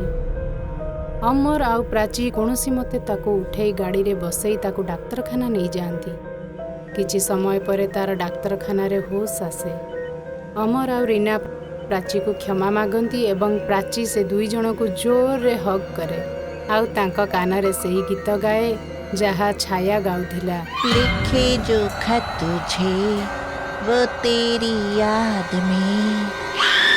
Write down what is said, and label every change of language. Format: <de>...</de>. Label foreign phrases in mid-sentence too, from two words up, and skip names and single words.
<or>ଅମର ଆଉ ପ୍ରାଚୀ କୌଣସି ମତେ ତାକୁ ଉଠେଇ ଗାଡ଼ିରେ ବସେଇ ତାକୁ ଡାକ୍ତରଖାନା ନେଇଯାଆନ୍ତି। କିଛି ସମୟ ପରେ ତାର ଡାକ୍ତରଖାନାରେ ହୋସ୍ ଆସେ। ଅମର ଆଉ ରୀନା ପ୍ରାଚୀକୁ କ୍ଷମା ମାଗନ୍ତି ଏବଂ ପ୍ରାଚୀ ସେ 2 ଜଣଙ୍କୁ ଜୋରରେ ହଗ୍ କରେ ଆଉ ତାଙ୍କ କାନରେ ସେହି ଗୀତ ଗାଏ ଯାହା ଛାୟା ଗାଉଥିଲା।</or> <hi>लिखे जो खत तुझे वो तेरी याद में</hi>